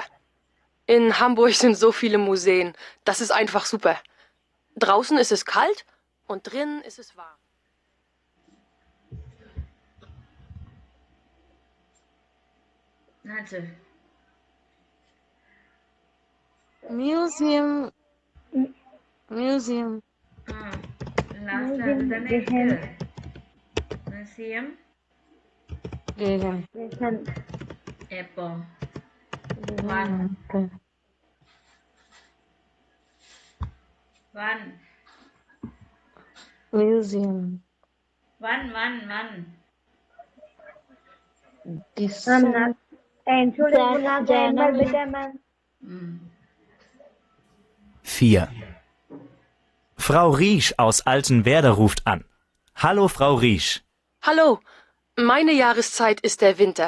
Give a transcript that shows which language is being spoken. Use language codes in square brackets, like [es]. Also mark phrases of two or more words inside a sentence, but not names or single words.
[de] In Hamburg sind so viele Museen, das ist einfach super. Draußen ist es kalt und drinnen ist es warm. Natu. Museum. [ta] லாஸ்ட்ல அதுதானே இருக்கு. மியூசியம் எப்போ? [de] One. Museum. One. Entschuldigung, noch einmal bitte, ma'am. 4. Frau Riesch aus Altenwerder ruft an. Hallo, Frau Riesch. Hallo, meine Jahreszeit ist der Winter.